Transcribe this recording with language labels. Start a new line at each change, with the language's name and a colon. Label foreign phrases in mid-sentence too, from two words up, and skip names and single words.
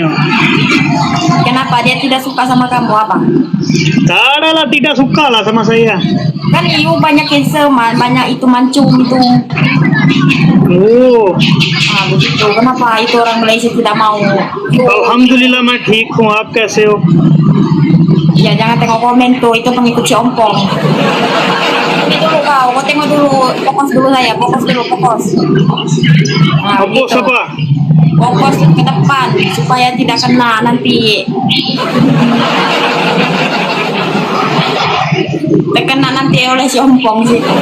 Malay: Kenapa dia tidak suka sama kamu abang? Tak ada lah, tidak suka lah sama saya. Kan iu banyak handsome, banyak itu mancung itu. Oh, Begitu. Kenapa itu orang Malaysia tidak mau?
Hindi: Alhamdulillah मैं ठीक हूँ, आप कैसे हो?
Malay: Ya jangan tengok komen tuh, itu pengikut si Ompong. Ini dulu kau tengok dulu, fokus dulu saya, fokus. Nah, Apa gitu. siapa? Fokus ke depan supaya tidak kena nanti. Terkena nanti oleh si Ompong sih.